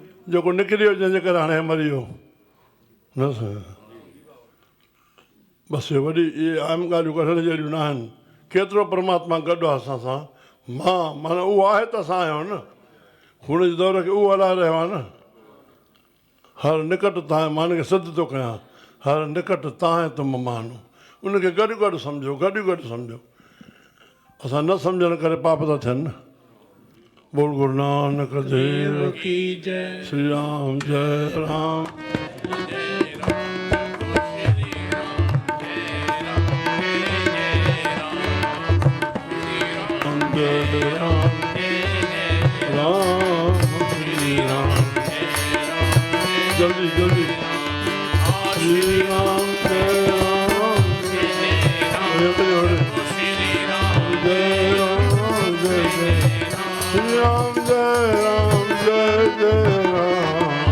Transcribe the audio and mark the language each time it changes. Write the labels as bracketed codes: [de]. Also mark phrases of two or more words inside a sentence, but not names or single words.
[sd] जेको निकिरी वियो जंहिंजे करे हाणे मरी वियो न बसि इहे वॾी इहे आम ॻाल्हियूं कढण जहिड़ियूं न आहिनि केतिरो परमात्मा गॾु आहे असां सां मां माना उहो आहे त असां आहियूं न हुन जे दौर खे उहो हलाए रहियो आहे न हर निकट तव्हां मां हिनखे सिद्ध थो कयां हर निकट तव्हां [hi] तुम मानो [sd] उनखे गॾु गॾु सम्झो गॾु गॾु सम्झो असां न सम्झण करे पाप था थियनि न बोल गुरु नानक देव [hi] की जय श्री राम जय राम जय राम राम श्री राम जल्दी जल्दी श्री राम जय राम जय राम जय जय श्री राम जय राम जय जय राम